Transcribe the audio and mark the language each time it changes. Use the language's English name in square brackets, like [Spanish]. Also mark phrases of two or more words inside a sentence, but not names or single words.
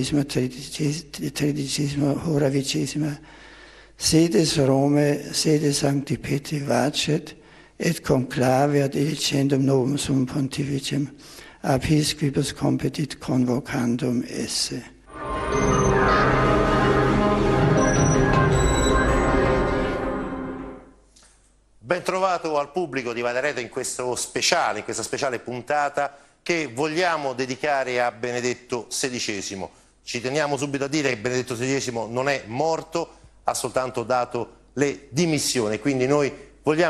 [Latin] 13 hora 20, sedes Rome, sede Sancti Petri vacet, et conclave ad elicendum novum sum pontificem, ab his quibus competit convocandum esse. [Italian] Ben trovato al pubblico di Vadareto in questa speciale puntata che vogliamo dedicare a Benedetto XVI. Ci teniamo subito a dire che Benedetto XVI non è morto, ha soltanto dato le dimissioni, quindi noi vogliamo